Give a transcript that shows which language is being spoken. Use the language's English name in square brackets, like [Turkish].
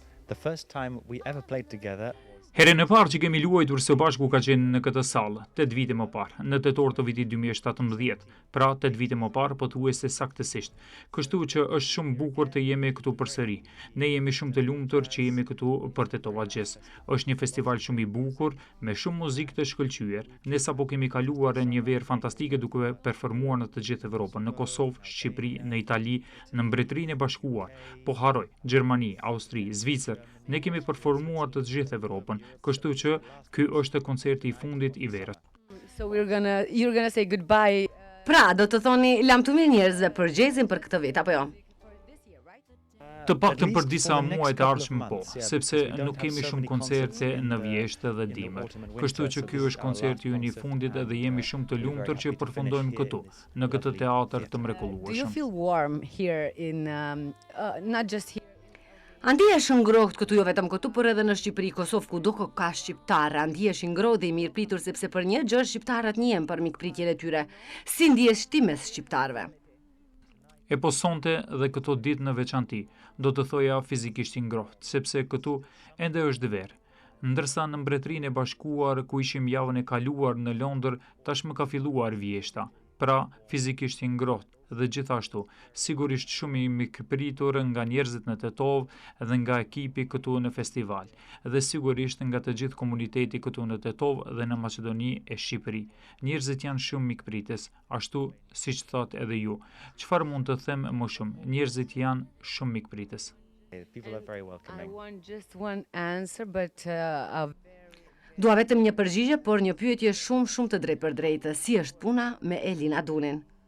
[English] The first time we ever played together. [Albanian] Herën e parë që kemi luajtur së bashku ka qenë në këtë sallë, 8 vite më parë, në tetor të vitit 2017, pra 8 vite më parë, pothuajse saktësisht. Kështu që është shumë bukur të jemi këtu përsëri. Ne jemi shumë të lumtur që jemi këtu për Tetova Jazz. Është një festival shumë i bukur, me shumë muzikë të shkëlqyer. Ne sapo kemi kaluar një verë fantastike duke performuar në të gjithë Evropën, në Kosovë, Shqipëri, në Itali, në Mbretërinë e Bashkuar, po haroj, Gjermani, Austri, Zvicër. Ne kemi performuar të gjithë Evropën, kështu që ky është koncerti i fundit i verës. [English] So you're gonna say goodbye. [Albanian] Pra, do të thoni lamtumi njerëzve për jazzin për këtë vit, apo jo? Të paktën për disa muaj të ardhshëm po, sepse nuk kemi shumë koncerte në vjeshtë dhe dimër. Kështu që ky është koncerti ynë i fundit dhe jemi shumë të lumtur që përfundojmë këtu, në këtë teatër të mrekullueshëm. [English] Do you feel warm here in not just here? [Albanian] Ndihesh i ngrohtë këtu, jo vetëm këtu, por edhe në Shqipëri, Kosovë, kudo ka shqiptarë, ndihesh i ngrohtë dhe i mirëpritur sepse për një gjë shqiptarët njihen për mikpritjen e tyre. Si ndihesh ti mes shqiptarëve? E po sonte dhe këto ditë në veçanti, do të thoja fizikisht i ngrohtë, sepse këtu ende është verë. Ndërsa në Mbretërinë e Bashkuar, ku ishim javën e kaluar në Londër, tashmë ka filluar vjeshta, pra fizikisht i ngrohtë. Dhe gjithashtu, sigurisht shumë i mikpritur nga njerëzit në Tetovë dhe nga ekipi këtu në festival, dhe sigurisht nga të gjithë komuniteti këtu në Tetovë dhe në Maqedoni e Shqipëri. Njerëzit janë shumë mikpritës, ashtu siç thot edhe ju. Çfarë mund të them më shumë? Njerëzit janë shumë mikpritës. [English] People are very welcoming. I want just one answer, but [Albanian] Dua vetëm një përgjigje, por një pyetje shumë të drejtpërdrejtë. Si është puna me Elina Dunin?